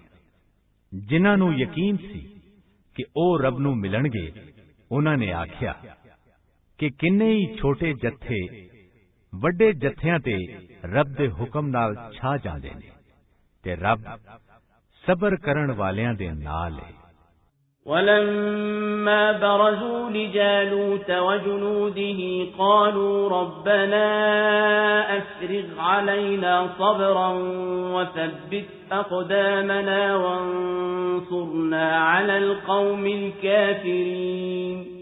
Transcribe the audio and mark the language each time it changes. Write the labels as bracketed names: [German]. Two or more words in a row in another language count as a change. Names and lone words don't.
[Punjabi] جنہاں نوں یقین سی کہ او رب نوں ملنگے انہاں نے آکھیا کہ کنے ہی چھوٹے جتھے وڈے جتھیاں تے رب دے حکم نال چھا جاندے نے تے رب صبر کرن والیاں دے نال ہے. [Arabic] ولما برزوا لجالوت وجنوده قالوا ربنا أفرغ علينا صبرا وثبت أقدامنا وانصرنا على القوم الكافرين